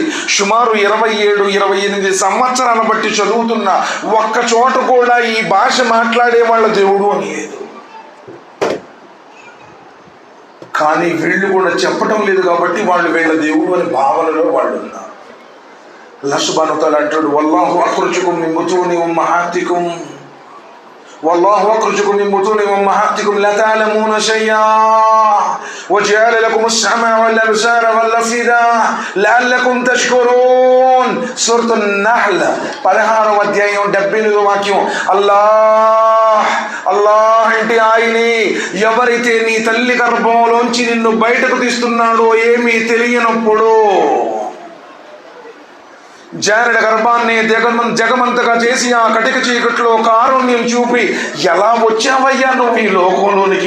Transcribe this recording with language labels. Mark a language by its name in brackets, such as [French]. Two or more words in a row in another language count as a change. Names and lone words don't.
[Telugu] సుమారు 27-28 సంవత్సరాల బట్టి చదువుతున్న ఒక్క చోట కూడా ఈ భాష మాట్లాడే వాళ్ళ దేవుడు అని లేదు. కానీ వీళ్ళు కూడా చెప్పటం లేదు కాబట్టి వాళ్ళు వీళ్ళ దేవుడు అనే భావనలో వాళ్ళు ఉన్నారు. [Arabic] الله سبحانه وتعالى అంటాడు, والله أخرجكم من بطون أمهاتكم والله أخرجكم من بطون أمهاتكم لا تعلمون شيئا وجعل لكم السمع والأبصار والأفئدة لعلكم تشكرون. [Telugu] సూరతు నహ్ల్ 16వ అధ్యాయం 78వ వాక్యం. అల్లాహ్ అల్లాహ్ అంటే ఆయనే. ఎవరైతే నీ తల్లి గర్భంలోంచి నిన్ను బయటకు తీస్తున్నాడో ఏమీ తెలియనప్పుడు, జానడ గర్భాన్ని జగమంతగా చేసి ఆ కటిక చీకట్లో కారుణ్యం చూపి, ఎలా వచ్చావయ్యా నువ్వు ఈ లోకంలోనికి?